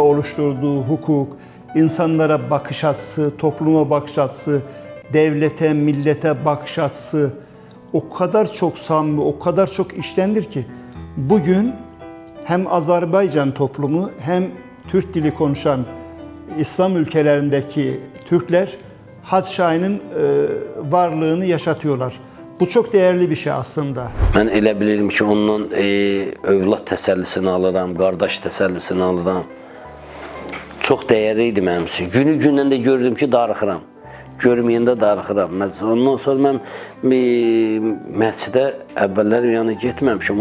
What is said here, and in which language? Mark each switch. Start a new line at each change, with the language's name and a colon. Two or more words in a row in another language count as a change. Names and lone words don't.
Turkish: oluşturduğu hukuk, insanlara bakış açısı, topluma bakış açısı, devlete, millete bakış açısı o kadar çok samimi, o kadar çok işlendir ki bugün hem Azerbaycan toplumu hem Türk dili konuşan İslam ülkelerindeki Türkler Hacı Şahin'in varlığını yaşatıyorlar. Bu çok değerli bir şey aslında.
Azerbaijani: Ben elə bilirəm ki, ondan övlad təsəllisini alıram, qardaş təsəllisini alıram. Çox dəyərli idi mənim üçün. Günü-gündən də gördüm ki, darıxıram. Görməyəndə darıxıram. Ondan sonra mən məscidə əvvəllər yəni getməmişim.